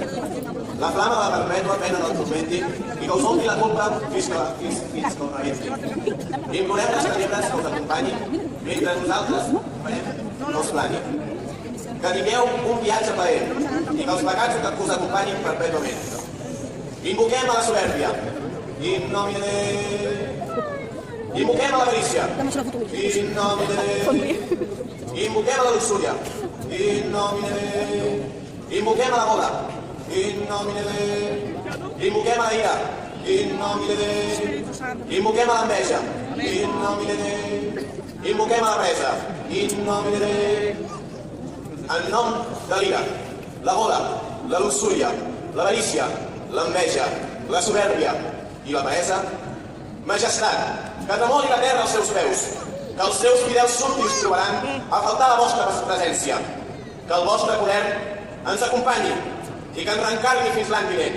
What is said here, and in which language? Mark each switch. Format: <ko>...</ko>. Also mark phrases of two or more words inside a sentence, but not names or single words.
<ca>La flama de la perpètua pena del turmenti i que us omple la culpa fins que el rebenti. Implorem les tenebres que us acompanyin mentre nosaltres no us plani. Que tingueu un viatge plaent i que els pecats us acompanyin perpètuament. Invoquem a la soberbia.</ca> <la>In nomine</la> <ca>Invoquem a l'avarícia.</ca> <la>In nomine.</la> <ca>Invoquem a la luxúria.</ca> <la>In nomine.</la> <ca>Invoquem a la gola.</ca> <la>In nomine.</la> <ca>Invoquem a la ira.</ca> <la>In nomine.</la> <ca>Invoquem a l'enveja.</ca> <la>In nomine.</la> <ca>Invoquem a la presa.</ca> <la>In nomine.</la> <ca>En nom de l'ira, la gola, la luxúria, l'avarícia, l'enveja, la soberbia i la peresa, majestat, que tremoli la terra als seus peus, que els seus fidels súbdits trobaran a faltar la vostra presència, que el vostre poder ens acompanyi i que ens reencarni fins l'any vinent.</ca>